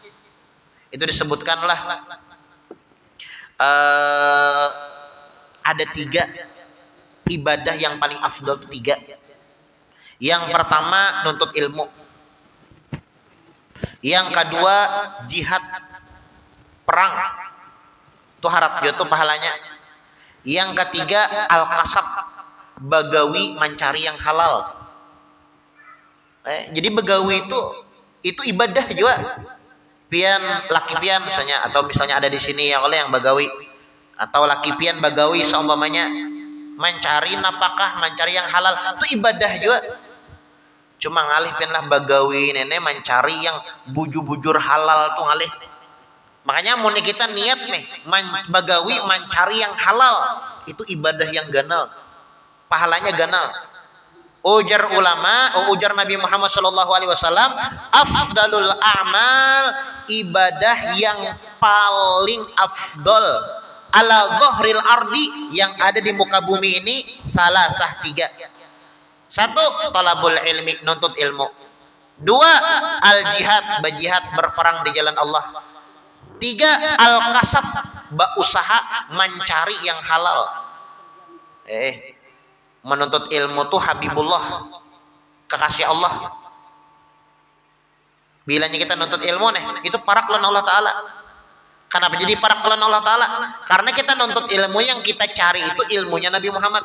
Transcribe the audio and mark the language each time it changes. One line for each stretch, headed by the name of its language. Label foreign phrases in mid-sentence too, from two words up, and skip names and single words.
Indonesian: Itu disebutkanlah ada 3 ibadah yang paling afdal, 3. Yang pertama nuntut ilmu. Yang kedua jihad, perang. Itu harap itu pahalanya. Yang ketiga al-kasab, bagawi, mencari yang halal. Jadi bagawi itu ibadah juga.
Banjar: Pian laki pian misalnya, atau misalnya ada di sini yang oleh yang bagawi, atau laki pian bagawi seumpamanya mencari nafkah, mencari yang halal, itu ibadah juga. Cuma ngalih pian lah bagawi nenek mencari yang bujur-bujur halal tuh ngalih. Makanya mun kita niat nih bagawi mencari yang halal, itu ibadah yang ganal, pahalanya ganal. Ujar ulama, ujar Nabi Muhammad SAW,
Arabic: afdalul a'mal,
Indonesian: ibadah yang paling afdal
Arabic: ala dhahril ardi,
Indonesian: yang ada di muka bumi ini, salasah 3. 1
Arabic: talabul ilmi,
Indonesian: nuntut ilmu. 2
Arabic: al jihad,
Indonesian: berjihad, berperang di jalan Allah.
Arabic: 3 al kasab,
Indonesian: berusaha mencari yang halal. Menuntut ilmu tuh Habibullah, kekasih Allah.
Banjar: Bilanya kita nuntut ilmu itu para kelan Allah Ta'ala.
Indonesian: Kenapa jadi para kelan Allah Ta'ala? Karena kita nuntut ilmu, yang kita cari itu ilmunya Nabi Muhammad.